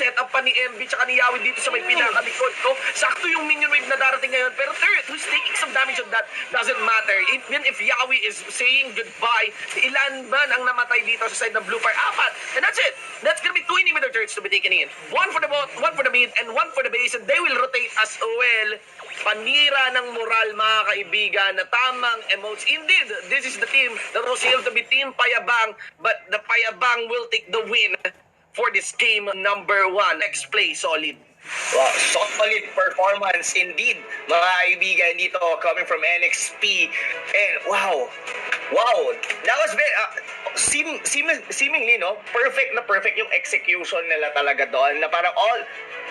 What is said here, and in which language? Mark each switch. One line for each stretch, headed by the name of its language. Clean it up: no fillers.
Filipino: Set up pa ni MB tsaka ni Yawi dito sa may pinakalikod. Sakto yung minion wave na darating ngayon.
English: Pero third, who's taking some damage on that doesn't matter. Even if Yawi is saying goodbye,
Filipino: ilan ba ang namatay dito sa side ng Blue Fire?
English: 4. And that's it. That's gonna be 2 inhibitor turrets to be taken in. 1 for the bot, 1 for the mid, and 1 for the base. And they will rotate as well.
Filipino: Panira ng moral, mga kaibigan, na tamang emotes.
English: Indeed, this is the team that was able to be Team Payabang, but the Payabang will take the win for this game number 1. Next play, solid. Wow, solid performance indeed, mga kaibigan dito coming from NXP. And wow, that was very seemingly perfect
Filipino: yung execution nila talaga doon, na parang